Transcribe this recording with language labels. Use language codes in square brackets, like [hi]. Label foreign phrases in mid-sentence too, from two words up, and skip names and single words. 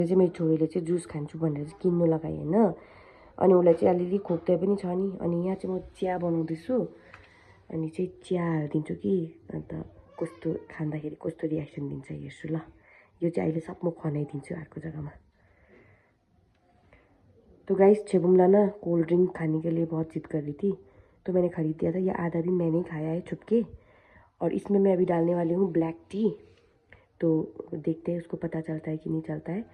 [ne] चाहिँ मेरो छोरीले चाहिँ जुस खान्छु भनेर चाहिँ किन्नु लगाएँ होइन। अनि उसलाई चाहिँ अलिअलि खोक्दै पनि छ नि। अनि यहाँ चाहिँ म चिया बनाउँदैछु। अनि चाहिँ चिया हालिदिन्छु कि अन्त कस्तो खाँदाखेरि कस्तो रियाक्सन दिन्छ हेर्छु ल। यो चाहिँ अहिले सब म खनाइदिन्छु अर्को जग्गामा। [hi] तो गाइस छेबुमला ना [en] cold drink [hi] खाने के लिए बहुत जिद कर रही थी, तो मैंने खरीद दिया था। ये आधा भी मैंने ही खाया है छुप के। और इसमें मैं अभी डालने वाली हूँ [en] black tea. [hi] तो देखते हैं उसको पता चलता है कि नहीं चलता है।